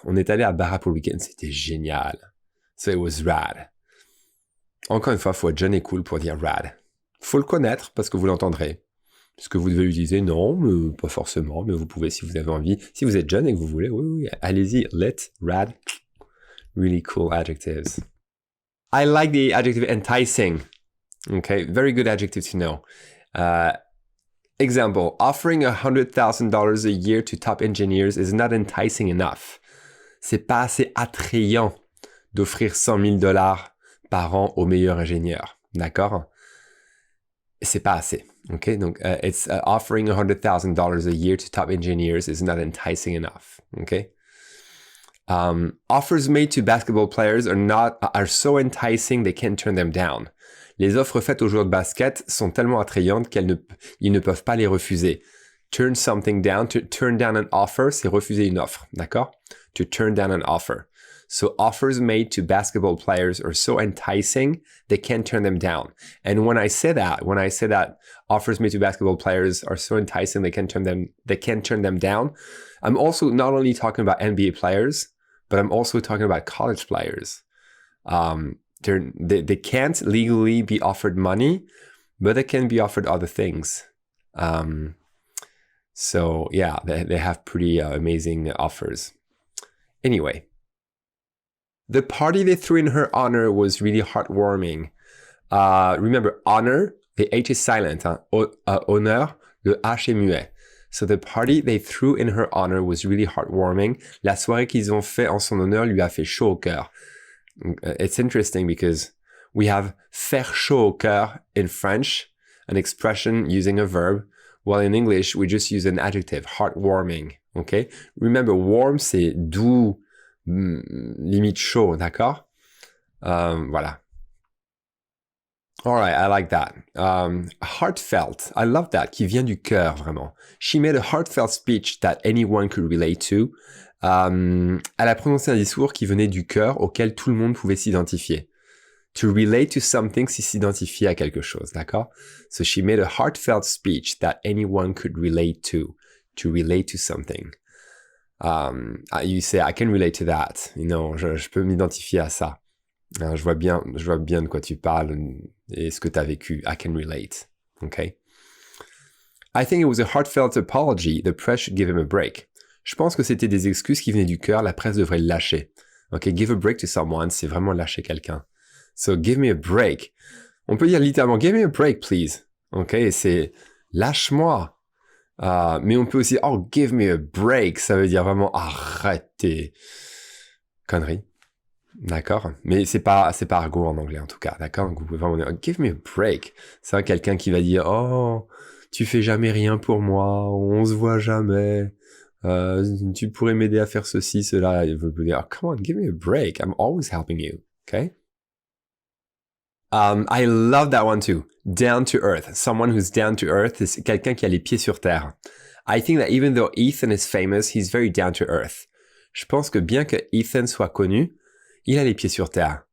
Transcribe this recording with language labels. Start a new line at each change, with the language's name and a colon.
French: On est allé à Baja pour le week-end. C'était génial.
English: So it was rad.
French: Encore une fois, faut être jeune et cool pour dire rad. Faut le connaître parce que vous l'entendrez. Est-ce que vous devez l'utiliser? Non, pas forcément, mais vous pouvez si vous avez envie. Si vous êtes jeune et que vous voulez, oui, allez-y.
English: Lit, rad. Really cool adjectives. I like the adjective enticing. Okay, very good adjective to know. Example, offering $100,000 a year to top engineers is not enticing enough.
French: C'est pas assez attrayant d'offrir $100,000 par an aux meilleurs ingénieurs. D'accord? C'est pas assez. Okay?
English: Donc, it's offering $100,000 a year to top engineers is not enticing enough. Okay? Offers made to basketball players are so enticing they can't turn them down.
French: Les offres faites aux joueurs de basket sont tellement attrayantes ils ne peuvent pas les refuser.
English: Turn something down, to turn down an offer,
French: c'est refuser une offre, d'accord?
English: To turn down an offer. So offers made to basketball players are so enticing, they can't turn them down. And when I say that offers made to basketball players are so enticing, they can't turn them down, I'm also not only talking about NBA players, but I'm also talking about college players. They can't legally be offered money, but they can be offered other things. So yeah, they have pretty amazing offers. Anyway, the party they threw in her honor was really heartwarming. Remember, honor, the H is silent. Hein?
French: Honneur, le H est muet.
English: So the party they threw in her honor was really heartwarming.
French: La soirée qu'ils ont fait en son honneur lui a fait chaud au cœur.
English: It's interesting because we have
French: faire chaud au cœur
English: in French, an expression using a verb, while in English, we just use an adjective, heartwarming, okay? Remember, warm,
French: c'est doux, limite chaud, d'accord? Voilà.
English: All right, I like that. Heartfelt, I love that,
French: qui vient du cœur, vraiment.
English: She made a heartfelt speech that anyone could relate to.
French: Elle a prononcé un discours qui venait du cœur, auquel tout le monde pouvait s'identifier.
English: To relate to something,
French: c'est s'identifier à quelque chose, d'accord?
English: So she made a heartfelt speech that anyone could relate to relate to something. You say, I can relate to that. You know,
French: je peux m'identifier à ça. Je vois bien de quoi tu parles et ce que tu as vécu.
English: I can relate. Okay? I think it was a heartfelt apology. The press should give him a break.
French: Je pense que c'était des excuses qui venaient du cœur. La presse devrait le lâcher. Okay?
English: Give a break to someone,
French: c'est vraiment lâcher quelqu'un.
English: So, give me a break.
French: On peut dire littéralement,
English: give me a break, please. OK?
French: C'est lâche-moi. Mais on peut aussi,
English: oh, give me a break.
French: Ça veut dire vraiment, arrête tes conneries. D'accord? Mais c'est pas argot en anglais, en tout cas. D'accord? Donc, vous pouvez vraiment dire,
English: oh, give me a break.
French: C'est quelqu'un qui va dire, oh, tu fais jamais rien pour moi. On se voit jamais. Tu pourrais m'aider à faire ceci, cela. Il veut dire,
English: oh, come on, give me a break. I'm always helping you. OK? I love that one too. Down to earth. Someone who's down to earth is
French: quelqu'un qui a les pieds sur terre.
English: I think that even though Ethan is famous, he's very down to earth.
French: Je pense que bien que Ethan soit connu, il a les pieds sur terre.